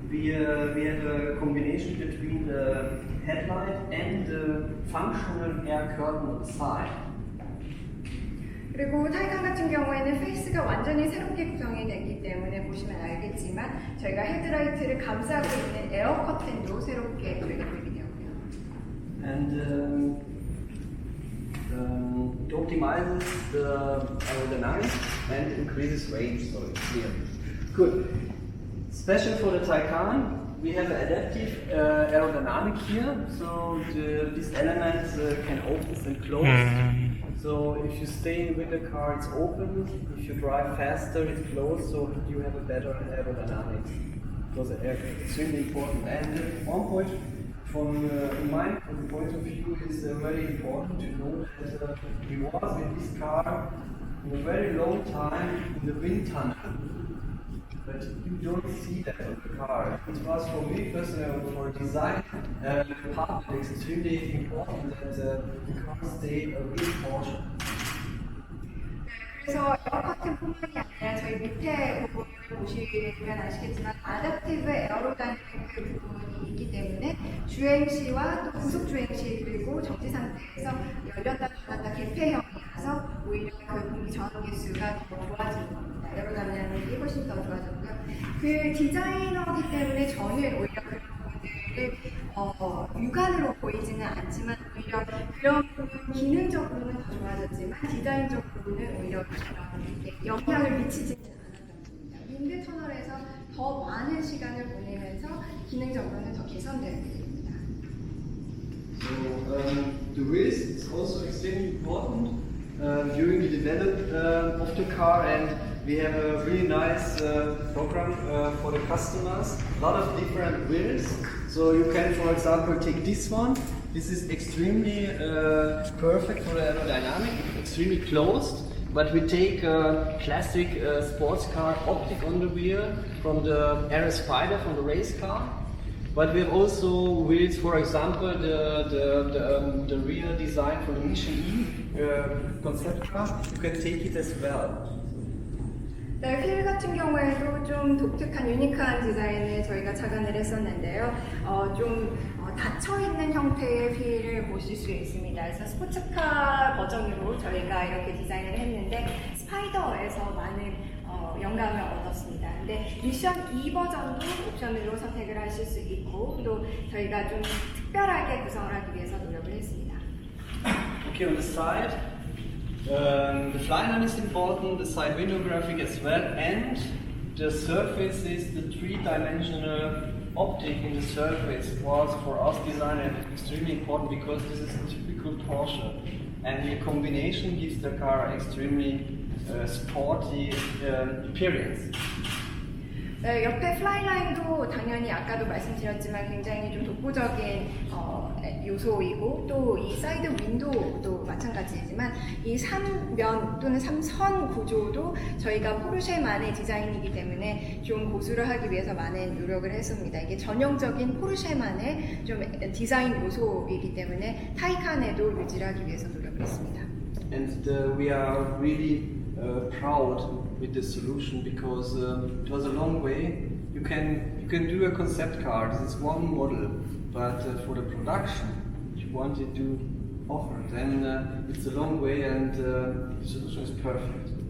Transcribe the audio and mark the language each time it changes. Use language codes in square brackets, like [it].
[en] We have a combination between the headlight and the functional air curtain on the side. [ko] 그리고 타이칸 같은 경우에는 페이스가 완전히 새롭게 구성이 됐기 때문에 보시면 알겠지만 저희가 헤드라이트를 감싸고 있는 에어 커튼도 새롭게 저희가 준비되었고요. [en] And it optimizes the aerodynamics and increases range, so it's clear. Good. Special for the Taycan, we have adaptive aerodynamic here, so these elements can open and close. So if you stay with the car, it's open. If you drive faster, it's closed, so you have a better aerodynamics. Those are extremely important. And one point from my point of view is very important to know that we was in this car in a very long time in the wind tunnel. But you don't see that on the car. It was for me personally, for design part, it's extremely important that the car stay a real Porsche. [ko] 그래서 에어 커튼뿐만이 아니라 저희 밑에 부분을 보시면 아시겠지만 아답티브 에어로다이내믹 부분이 있기 때문에 주행 시와 또 구속 주행 시 그리고 정지 상태에서 열렸다 닫았다 개폐형이라서 오히려 그 공기 전원 개수가 더 좋아지는 겁니다. 에어로다이내믹이 훨씬 더 좋아졌고요. 그 디자이너이기 때문에 저는 오히려 그런 부분들을 육안으로 보이지는 않지만 오히려 그런 부분 기능적으로는 더 좋아졌지만 디자인적으로는 오히려 영향을 미치지는 않았던 겁니다. 윈드 터널에서 더 많은 시간을 보내면서 기능적으로는 더 개선되게 됩니다. [en] So the wheels is also extremely important during the development of the car, and we have a really nice program for the customers. A lot of different wheels. So you can, for example, take this one. This is extremely perfect for the aerodynamic, extremely closed. But we take a classic sports car optic on the wheel from the Aero Spider, from the race car. But we have also wheels, for example, the rear design from the Michelin concept car. You can take it as well. [ko] 네, 휠 같은 경우에도 좀 독특한 유니크한 디자인을 저희가 착안을 했었는데요. 좀 닫혀있는 형태의 휠을 보실 수 있습니다. 그래서 스포츠카 버전으로 저희가 이렇게 디자인을 했는데 스파이더에서 많은 영감을 얻었습니다. 근데 미션 2 버전도 옵션으로 선택을 하실 수 있고 또 저희가 좀 특별하게 구성을 하기 위해서 노력을 했습니다. [en] Okay, on the side, the flyline is important, the side window graphic as well, and the surface is the three-dimensional optic in the surface was for us designers extremely important because this is a typical Porsche, and the combination gives the car extremely sporty appearance. [ko] 네, 옆에 플라이라인도 당연히 아까도 말씀드렸지만 굉장히 좀 독보적인 요소이고 또 이 사이드 윈도우도 마찬가지지만 이 3면 또는 3선 구조도 저희가 포르쉐만의 디자인이기 때문에 좀 고수를 하기 위해서 많은 노력을 했습니다. 이게 전형적인 포르쉐만의 좀 디자인 요소이기 때문에 타이칸에도 유지를 하기 위해서 노력을 했습니다. [en] And we are really proud with the solution because it was a long way. You can do a concept car. This is one model, but for the production you wanted to offer, then it's a long way, and the solution is perfect.